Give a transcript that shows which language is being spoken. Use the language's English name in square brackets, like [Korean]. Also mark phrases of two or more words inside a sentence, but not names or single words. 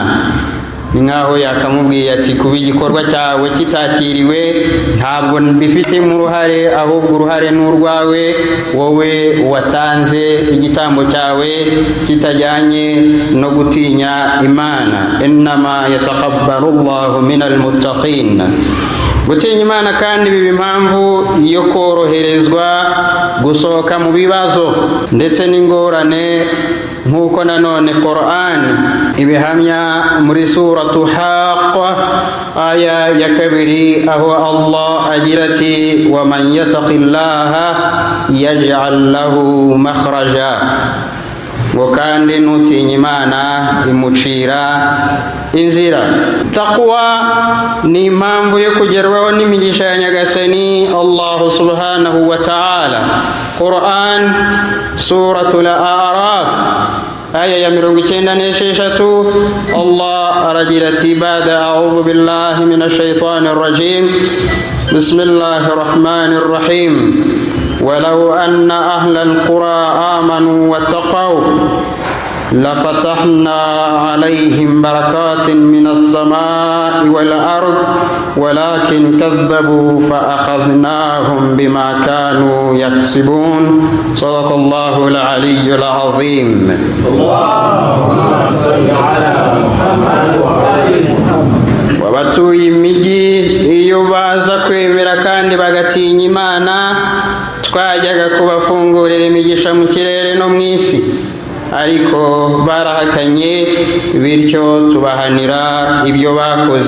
[Kinyarwanda] Ni nkaho yakamubwiye ati kuba igikorwa cyawe kitakiriwe ntabwo mbifitemo uruhare, ahubwo uruhare ni urwawe, wowe watanze igitambo cyawe kitajyanye no gutinya Imana. [Arabic] إنما يتقبل الله من المتقين. [Kinyarwanda] Gutinya Imana kandi biba impamvu yo koroherezwa gusohoka mu bibazo ndetse n'ingorane, nk'uko nanone Qur'an ibihamya muri suratu Haqqa aya ya 2, aho Allah agira ati [Arabic] ومن يتق الله يجعل له مخرجا, [Kinyarwanda] ngo kandi nutinya Imana imucira inzira. Taqwa ni impamvu yo kugerwaho n'imigisha ya Nyagasani Allah [Arabic] سبحانه وتعالى. [Kinyarwanda] Qur'an suratul A'raf aya ya 96, Allah aragira ati [Arabic] بعد أعوذ بالله من الشيطان الرجيم بسم الله الرحمن الرحيم ولو أن أهل القرى آمنوا واتقوا لفتحنا عليهم بركات من السماء والأرض ولكن كذبوا فأخذناهم بما كانوا يكسبون. صدق الله العلي العظيم. اللهم صل على محمد وآل محمد. [Kinyarwanda] Wabatuye imijyi iyo baza kwemera kandi bagatinya Imana, twajyaga kubafungurira imigisha mu kirere no mu isi, ariko barahakanye, bityo tubahanira ibyo bakoze.